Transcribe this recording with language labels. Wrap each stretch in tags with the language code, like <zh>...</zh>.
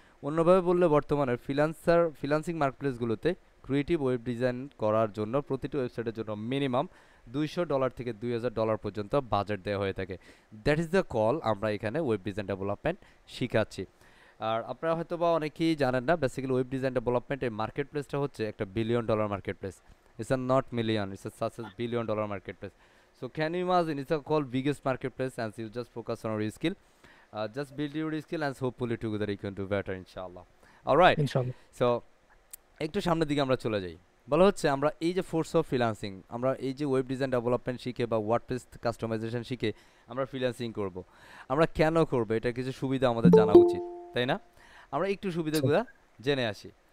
<bn>অন্যভাবে বললে বর্তমানে ফ্রিল্যান্সিং মার্কেটপ্লেসগুলোতে ক্রিয়েটিভ ওয়েব ডিজাইন করার জন্য প্রতিটি ওয়েবসাইটের জন্য মিনিমাম $200 থেকে $2000 পর্যন্ত বাজেট দেওয়া হয়ে থাকে।</bn> <en>that is the call</en> <bn>আমরা এখানে ওয়েব ডিজাইন ডেভেলপমেন্ট শিখাচ্ছি। আর আপনারা হয়তো বা অনেকেই জানেন না, বেসিক্যালি ওয়েব ডিজাইন ডেভেলপমেন্টের মার্কেট প্লেসটা হচ্ছে একটা $1 billion market place.</bn> <en>It's a not million, it's a such a $1 billion marketplace. So can you imagine, it's a called biggest marketplace and you just focus on your skill. Just build your skill and hopefully together you can do better inshallah. Alright,</en> <bn>ইনশাআল্লাহ। so একটু সামনের দিকে আমরা চলে যাই। বলা হচ্ছে আমরা এই যে ফোর্স অফ ফ্রিল্যান্সিং, আমরা এই যে ওয়েব ডিজাইন ডেভেলপমেন্ট শিখে বা ওয়ার্ডপ্রেস কাস্টমাইজেশন শিখে আমরা ফ্রিল্যান্সিং করব। আমরা কেন করব, এটা কিছু সুবিধা আমাদের জানা উচিত, তাই না? আমরা একটু সুবিধাগুলো জেনে আসি।</bn>